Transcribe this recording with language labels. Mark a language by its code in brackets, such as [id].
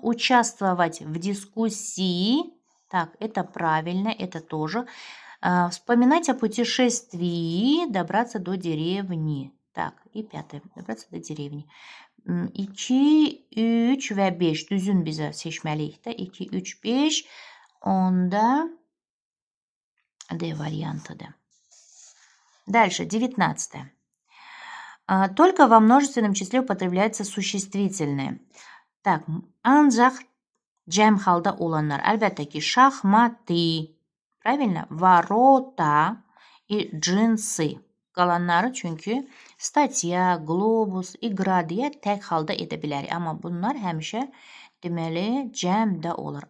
[ru] Участвовать в дискуссии. Так, это правильно. Это тоже. Вспоминать о путешествии. Добраться до деревни. Так, и 5. Добраться до деревни. [az] 2, 3 və 5 düzün bizə seçməliyik də. 2, 3, 5 onda D variantıdır. Dальше, 19. [ru] Только во множественном числе употребляются существительные. [az] Так, ancaq cəm halda olanlar. Əlbəttə ki, şahmatı, правильно? [ru] Ворота и джинсы. [az] Qalanları çünki statya, globus, iqra deyə tək halda edə bilərik. Amma bunlar həmişə deməli cəmdə olur.